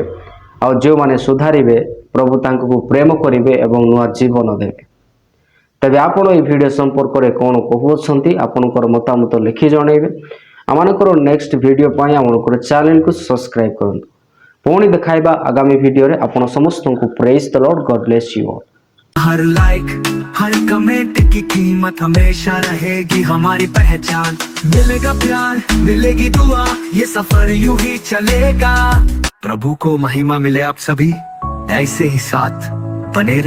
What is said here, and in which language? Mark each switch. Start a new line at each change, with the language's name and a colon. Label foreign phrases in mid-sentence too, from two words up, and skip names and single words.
Odia: ଆଉ ଯେଉଁମାନେ ସୁଧାରିବେ ପ୍ରଭୁ ତାଙ୍କୁ ପ୍ରେମ କରିବେ ଏବଂ ନୂଆ ଜୀବନ ଦେବେ। ତେବେ ଆପଣ ଏହି ଭିଡ଼ିଓ ସମ୍ପର୍କରେ କ'ଣ କହୁଅଛନ୍ତି ଆପଣଙ୍କର ମତାମତ ଲେଖି ଜଣାଇବେ। ଆମମାନଙ୍କର
English: next video
Odia: ପାଇଁ ଆମମାନଙ୍କର ଚ୍ୟାନେଲକୁ ସବସ୍କ୍ରାଇବ୍ କରନ୍ତୁ। ପୁଣି ଦେଖାଇବା ଆଗାମୀ ଭିଡ଼ିଓରେ। ଆପଣ ସମସ୍ତଙ୍କୁ
English: Praise the Lord, God bless you all.
Hindi: हर लाइक हर कमेंट की कीमत हमेशा रहेगी हमारी पहचान। मिलेगा प्यार मिलेगी दुआ, ये सफर यूं ही चलेगा। प्रभु को महिमा मिले आप सभी ऐसे ही साथ बने रहे।